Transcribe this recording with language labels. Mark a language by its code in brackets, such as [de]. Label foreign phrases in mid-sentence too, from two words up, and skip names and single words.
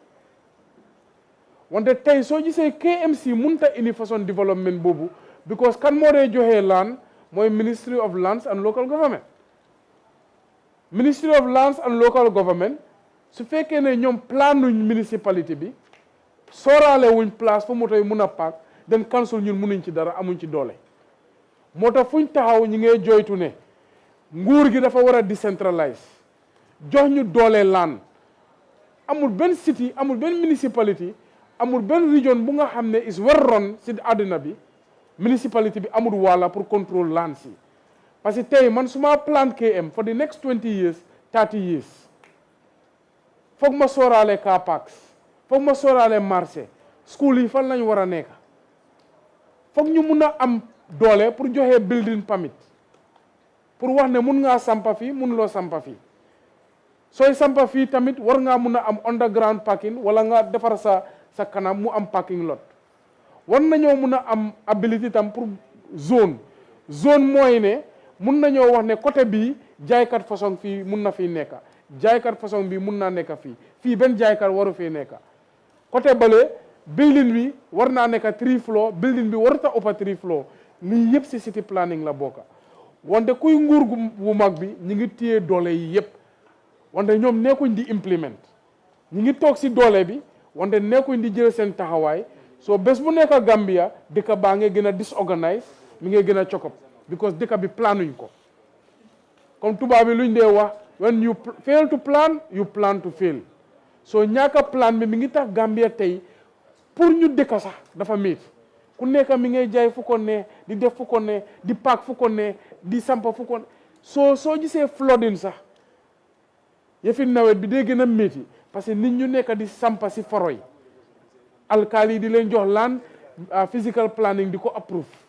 [wo] wante tey soo gisee KMC munta indi [fr] façon développement [wo] boobu because kan moo dee joxee land mooy [en] Ministry of Lands and Local Government Ministry of Lands and Local [wo] Government su fekkee ne ñoom planuñ municipalité bi sooraale wuñ place fu moto yi mun a paak den council ñun munuñ ci dara amuñ ci doole moo tax fuñ taxaw ñi ngay joytu ne nguur gi dafa war a décentralize jox ñu doole laan amul benn city amul benn municipalité amul benn region bu nga xam ne [en] is well run [wo] si àddina bi municipalité bi amul wala pour contrôle laan si parce que tey man suma plan KM [en] for the next 20 years 30 years [wo] foog ma sooraale [en] car parks [wo] foog ma sooraale marché school yi fan lañ war a nekk foog ñu mun a am doole pour joxe [en] building permit [wo] pour wax ne mun ngaa sampa fii mun loo sampa fii sooy sampa fii tamit war ngaa mun a am [en] underground parking [wo] wala nga defar sa kanam mu am [en] parking lot [wo] war nañoo mun a am ability tam pour zone mooy ne mun nañoo wax ne côté bii jaaykat façon fii mun na fii nekka jaaykat façon bii mun naa nekka fii benn jaaykat waru fii nekka côté bale building bi war naa nekka [en] 3 floor building [wo] bi waruta ëppa [en] 3 floor [wo] lii yëpp si [en] city planning [wo] la bokka wante kuy nguur gu mag bi ñi ngi téye doole yi yëpp wante ñoom nekkuñ di implement ñi ngi toog si doole bi wante nekkuñ di jël seen taxawaay soo bés bu nekk Gambia dëkk baa ngay gën a disorganize mi ngay gën a cokop because dëkk bi planuñ ko comme tubaab bi luñ dee wax [en] when you fail to plan you plan to fail [wo] soo ñaaka plan bi mi ngi tax Gambia tey pour ñu dëkk sax dafa métti ku nekk mi ngay jaay fu ko ne di def fu ko ne di paak fu ko ne di sampa fu ko ne soo gisee flooding sax yëfi nawet bi day gën a métti parce que nit ñu nekk di sampa si foro yi alkaali di leen jox land [en] physical planning [wo] di ko approve